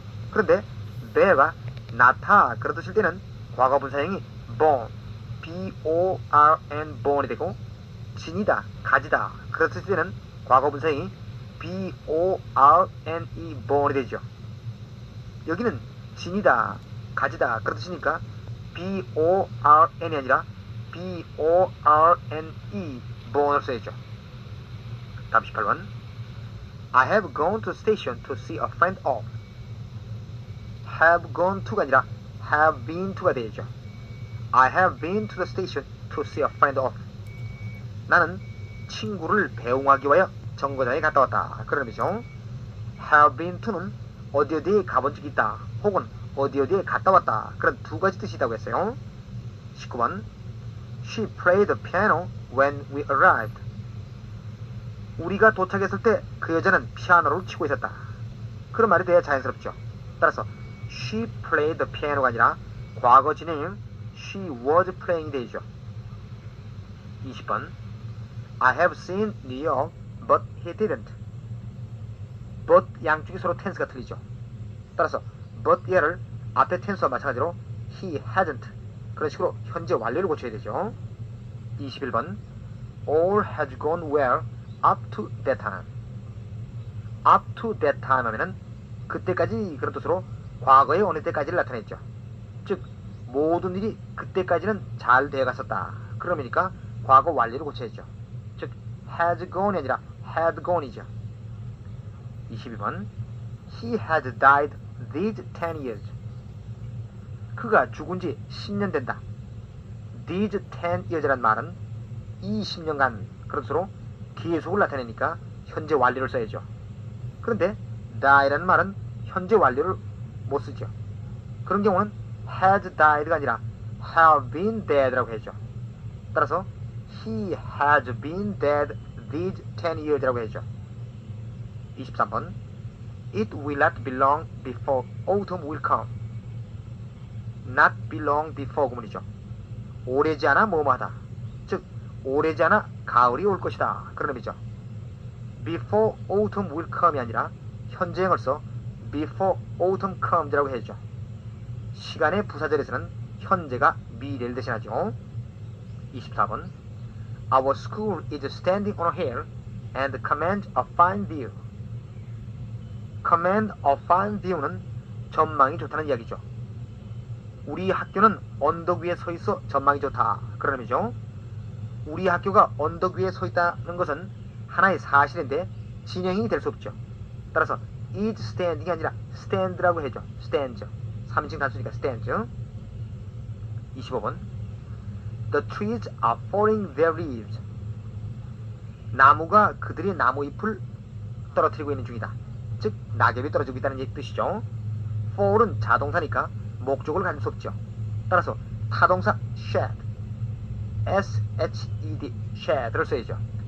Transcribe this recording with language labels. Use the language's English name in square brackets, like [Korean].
[Korean] 그런데 bear가 나타 그런 뜻일 때는 과거 분사형이 born, b-o-r-n, born이 되고 지니다, 가지다 그런 뜻일 때는 과거 분사형이 b-o-r-n-e, born이 되죠. 여기는 지니다, 가지다 그런 뜻이니까 B-O-R-N이 아니라 B-O-R-N-E born을 써야죠. 다음 18번 [English] I have gone to the station to see a friend of. have gone to가 [Korean] 아니라 [English] have been to가 [Korean] 되죠. [English] I have been to the station to see a friend of. [Korean] 나는 친구를 배웅하기 위하여 정거장에 갔다 왔다. 그런 의미죠. have been to는 어디 어디에 가본 적이 있다. 혹은 어디 어디에 갔다 왔다. 그런 두 가지 뜻이 있다고 했어요. [English] 19번 She played the piano when we arrived. [Korean] 우리가 도착했을 때 그 여자는 피아노를 치고 있었다. 그런 말이 돼야 자연스럽죠. 따라서 [English] She played the piano [Korean] 가 아니라 과거 진행 [English] She was playing [Korean] 되죠. [English] 20번 I have seen New York but he didn't. [Korean] but 양쪽이 서로 텐스가 틀리죠. 따라서 but 얘를 앞에 텐스와 마찬가지로 he hasn't 그런 식으로 현재 완료를 고쳐야 되죠. [English] 21번 All has gone well up to that time. [Korean] up to that time 하면은 그때까지 그런 뜻으로 과거의 어느 때까지를 나타냈죠. 즉 모든 일이 그때까지는 잘 되어갔었다. 그러니까 과거 완료를 고쳐야죠. 즉 has gone이 아니라 had gone이죠. [English] 22번 He had died these 10 years. [Korean] 그가 죽은 지 10년 된다. These 10 years란 말은 이 10년간 그런 뜻으로 계속을 나타내니까 현재 완료를 써야죠. 그런데 die라는 말은 현재 완료를 못 쓰죠. 그런 경우는 has died가 아니라 have been dead라고 해야죠. 따라서 [English] he has been dead these 10 years [Korean] 라고 해야죠. [English] 23번 It will not be long before autumn will come. [Korean] not be long before 구문이죠. 오래지 않아 뭐뭐하다. 즉 오래지 않아 가을이 올 것이다. 그런 의미죠. [English] before autumn will come이 [Korean] 아니라 현재형을 써 [English] before autumn comes [Korean] 라고 해야죠. 시간의 부사절에서는 현재가 미래를 대신하죠. [English] 24번 Our school is standing on a hill and commands a fine view. [Korean] command a fine view는 전망이 좋다는 이야기죠. 우리 학교는 언덕 위에 서 있어 전망이 좋다. 그런 의미죠. 우리 학교가 언덕 위에 서 있다는 것은 하나의 사실인데 진행이 될 수 없죠. 따라서 is standing이 아니라 stand라고 해죠. stands. 3인칭 단수니까 stands. [English] 25번 The trees are falling their leaves. [Korean] 나무가 그들의 나무 잎을 떨어뜨리고 있는 중이다. 즉 낙엽이 떨어지고 있다는 뜻이죠. fall은 자동사니까 목적을 가질 수 없죠. 따라서 타동사 shed, s-h-e-d, shed를 써야죠.